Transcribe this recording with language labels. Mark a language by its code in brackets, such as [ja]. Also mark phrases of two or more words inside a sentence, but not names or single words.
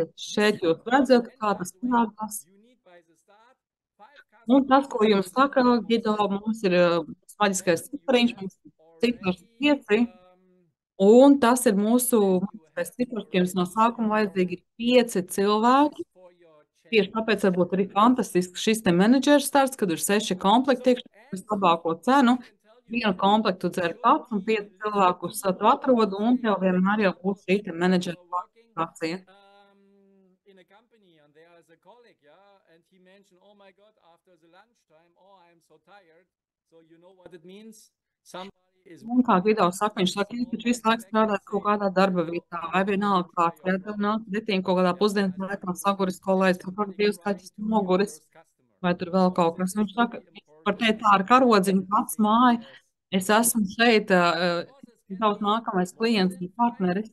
[lv] Šeit jūs redzat, kā tas parādās. Un tas, ko jums saka, Gido, mums ir maģiskais cipariņš, mums ir cipars 5, un tas ir mūsu maģiskais cipars, ka jums no sākuma vajadzīgi ir 5 cilvēki. Tieši tāpēc varbūt arī fantastisks šis te menedžera starts, kad ir 6 komplekti, vislabāko cenu. Vienu komplektu dzer pats un 5 cilvēkus tu atrod, un tev vienmēr jau būs šī te menedžera kvalifikācija. [en] And he mentioned, oh my God, after the lunchtime, oh, I'm so tired. So you know what it means? Somebody is... [lv] Un kā Gido saka, viņš saka, ka visu laiku strādāt kaut kādā darba vietā, vai vienalga kāds, vai tev nāk detīm kaut kādā pusdienas laikā saguris kolēģis, tev kaut divas kaķis noguris, vai tur vēl kaut kas. Viņš saka, par teikt tā ar karodziņu pats māju, es esmu šeit, tavs nākamais klients un partneris.